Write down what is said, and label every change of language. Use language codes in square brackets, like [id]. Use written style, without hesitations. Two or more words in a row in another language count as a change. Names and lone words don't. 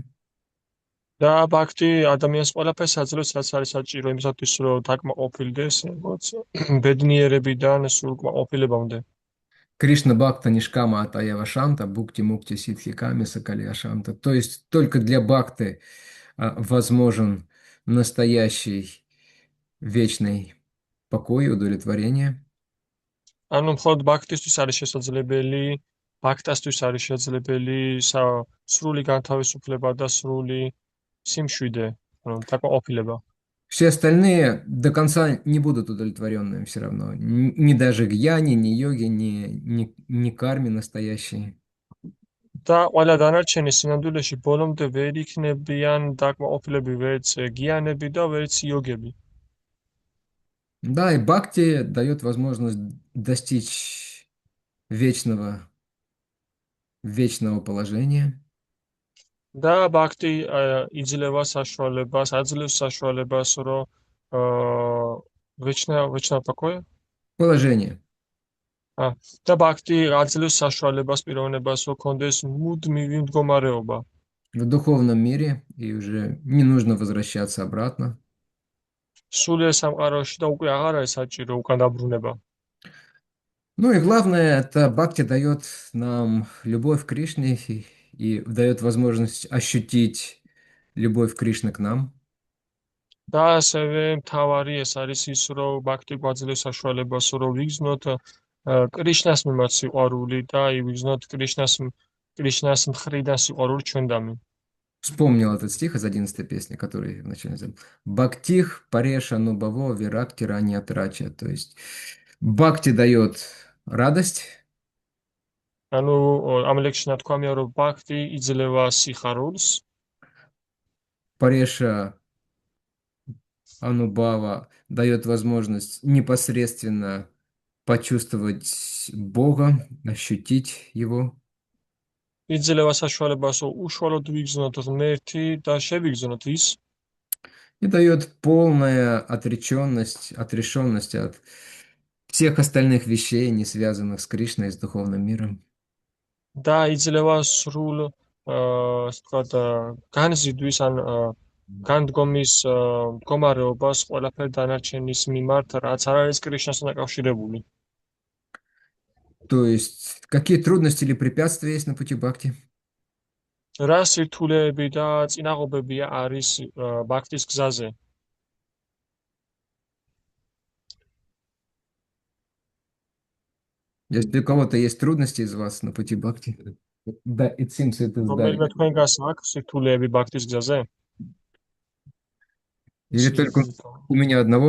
[ka] და ბაქტი ადამიანს ყველაფერს აძლევს, რაც არის საჭირო იმისათვის, რომ დაკმაყოფილდეს, როგორც ბედნიერებიდან სულკმაყოფილებამდე. [bn] কৃষ্ণ ভক্ত নিষ্কাম অতএব শান্ত, ভুক্তি মুক্তি সিদ্ধি কামী সকলি অশান্ত. [ru] То есть только для Бхакты возможен настоящий вечный покой и удовлетворение. [ka] ანუ მხოლოდ ბაქტისთვის არის შესაძლებელი, ბაქტასთვის არის შესაძლებელი სრული განთავისუფლება და სრული სიმშვიდე, ანუ დაკმაყოფილება. [ru] Все остальные до конца не будут удовлетворенными все равно. Ни даже гьяни, ни йоги, ни карми настоящие. [ka] და ყველა დანარჩენი სინამდვილეში ბოლომდე ვერ იქნებიან დაკმაყოფილები, ვერც გიანები და ვერც იოგები. [ru] Да, и бхакти дает возможность достичь вечного положения. [ka] და ბაქტი იძლევა საშუალებას, აძლევს საშუალებას, რომ [ru] вечное покой. Положение. [ka] და ბაქტი აძლევს საშუალებას, პიროვნებას, რომ კონდეს მუდმივი მდგომარეობა. [ru] В духовном мире, и уже не нужно возвращаться обратно. [ka] სულიერ სამყაროში და უკვე აღარ არის საჭირო უკან დაბრუნება. [ru] Ну и главное, это бхакти дает нам любовь к Кришне и дает возможность ощутить любовь Кришны к нам. [ka] და ასევე მთავარი ეს არის ის, რომ ბაქტი გვაძლევს საშუალებას, რომ ვიგრძნოთ კრიშნას მიმართ სიყვარული და ვიგრძნოთ კრიშნას მხრიდან სიყვარული ჩვენდამი. [ru] Вспомнил этот стих из 11-й песни, который вначале сказал. [sa] भक्तिः परेश अनुभवो विरक्तिः अन्यत्र च. [ru] То есть Бхакти дает радость, [ka] ანუ ამ ლექსში ნათქვამია, რომ ბაქტი იძლევა სიხარულს, [sa] परेश अनुभव [ru] дает возможность непосредственно почувствовать Бога, ощутить Его. [ka] იძლევა საშუალებას, რომ უშუალოდ ვიგრძნოთ ღმერთი და შევიგრძნოთ ის, [ru] И дает полная отрешенность от всех остальных вещей, не связанных с Кришной и с духовным миром. [ka] და იძლევა სრულ, ასე ვთქვათ, განზიდვის ან განდგომის მდგომარეობას ყველაფერ დანარჩენის მიმართ, რაც არ არის კრიშნასთან დაკავშირებული. [ru] То есть, какие трудности или препятствия есть на пути Бхакти? [ka] რა სირთულეები და წინაღობები არის ბაქტის გზაზე? [ru] Если у кого-то есть трудности из вас на пути Бхакти, да, [en] it seems it is [ka] რომელიმე [en] that. [ka] თქვენგანს აქვს სირთულეები ბაქტის გზაზე? [ru] Или только у меня одного?